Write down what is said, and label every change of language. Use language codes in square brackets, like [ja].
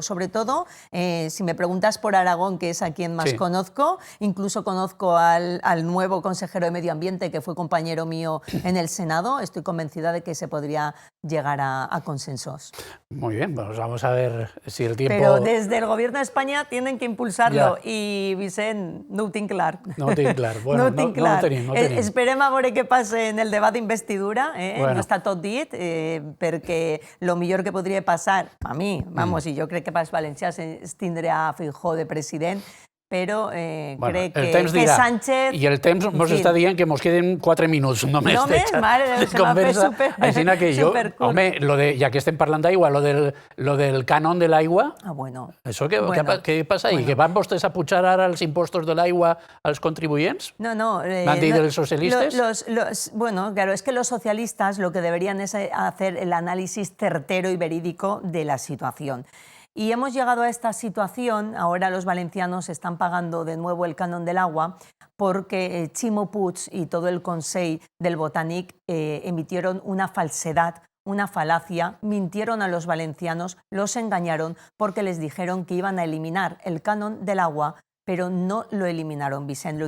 [es] Sobre todo, si me preguntas por Aragón, que es a quien más conozco, incluso conozco al nuevo consejero de Medio Ambiente, que fue compañero mío en el Senado, estoy convencida de que se podría llegar a consensos. Muy bien, pues vamos a ver si el tiempo... Pero desde el Gobierno de España tienen que impulsarlo y, Vicent, [ca] no ho tinc clar. No ho tinc clar. Bueno, no ho tinc clar. No tenim. Esperem a veure què passa en el debat d'investidura. Bueno. No està tot dit, perquè el millor que podria passar, a mi, vamos, i jo crec que pels valencians es tindrà Feijóo de president, però crec que Sánchez... I el temps mos està dient que mos queden 4 minuts només de conversa. Així que jo, home, ja que estem parlant d'aigua, lo del canon de l'aigua, això què passa ahí? Que van vostès a pujar ara els impostos de l'aigua als contribuyents? No. ¿M'han dit els socialistes? [es] Bueno, claro, es que los socialistas lo que deberían es hacer el análisis certero y verídico de la situación. Y hemos llegado a esta situación, ahora los valencianos están pagando de nuevo el canon del agua porque Ximo Puig y todo el Consell del Botànic emitieron una falsedad, una falacia, mintieron a los valencianos, los engañaron porque les dijeron que iban a eliminar el canon del agua, pero no lo eliminaron, Vicent.